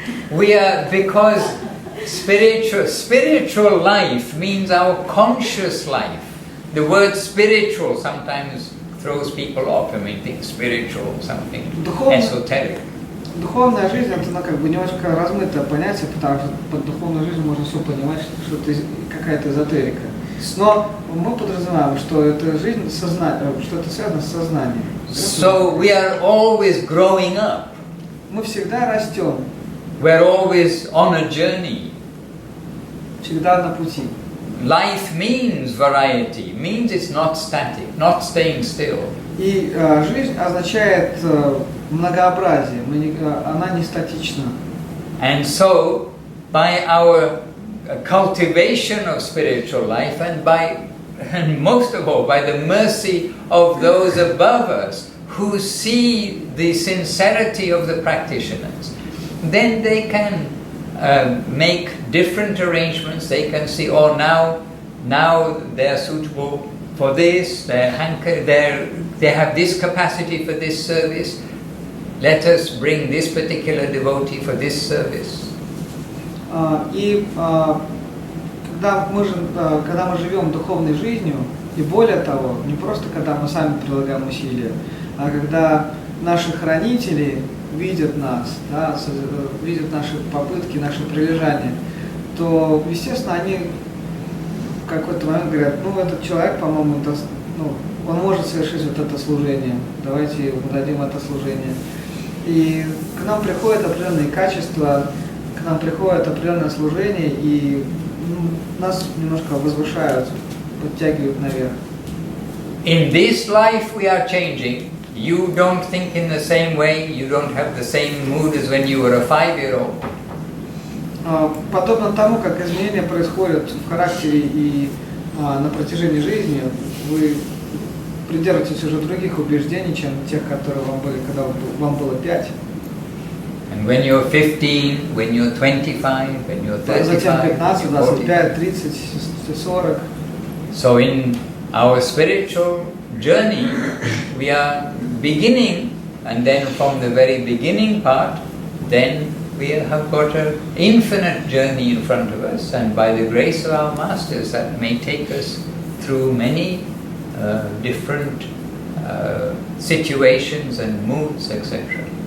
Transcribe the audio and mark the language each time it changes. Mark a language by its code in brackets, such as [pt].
[en] We are, because spiritual life means our conscious life. The word spiritual sometimes throws people off. I mean, think spiritual, something esoteric. [ru] Духовная жизнь это как бы немножко размытое понятие, потому что под духовной жизнью можно все понимать, что это какая-то эзотерика. Но мы подразумеваем, что это жизнь сознания, что это связано с сознанием. [en] So we are always growing up. [ru] Мы всегда растем. [en] We are always on a journey. [ru] Всегда на пути. [en] Life means variety, means it's not static, not staying still. [ru] И жизнь означает многообразие, она не статична. [en] And so, by our cultivation of spiritual life, and most of all, by the mercy of those above us who see the sincerity of the practitioners, then they can make different arrangements. They can see, oh, now they are suitable for this, they have this capacity for this service. Let us bring this particular devotee for this service. [ru] И когда мы живем духовной жизнью, и более того, не просто когда мы сами прилагаем усилия, а когда наши хранители видят нас, да, видят наши попытки, наши прилежания, то, естественно, они в какой-то момент говорят, этот человек, по-моему, он может совершить вот это служение, давайте ему дадим это служение. И к нам приходят определенные качества, к нам приходит определенное служение, и нас немножко возвышают, подтягивают наверх. [en] In this life we are changing. You don't think in the same way, you don't have the same mood as when you were a 5-year-old. [ru] Подобно тому, как изменения происходят в характере и на протяжении жизни, вы придерживаетесь уже других убеждений, чем тех, которые вам были, когда вам было 5. [en] And when you're 15, when you're 25, when you're 35, [ru] Затем 15, 25, 30, 40. [en] So in our spiritual journey, we are beginning, and then from the very beginning part, then we have got an infinite journey in front of us, and by the grace of our masters, that may take us through many different situations and moods, etc.